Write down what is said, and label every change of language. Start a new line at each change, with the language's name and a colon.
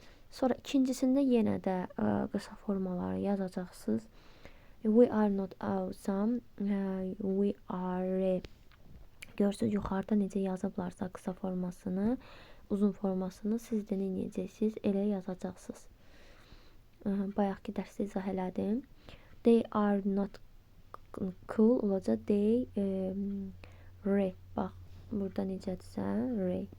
Azerbaijani: Sonra ikincisində yenə də qısa formaları yazacaqsınız.
English: We are not awesome. We are.
Azerbaijani: Görürsünüz yuxarıda necə yazıblarsa qısa formasını, uzun formasını siz də nə edəcəksiniz? Elə yazacaqsınız. Bayaqki dərsdə izah elədim.
English: They are not cool
Azerbaijani: olacaq.
English: They re.
Azerbaijani: Bax, burada necədirsə, re.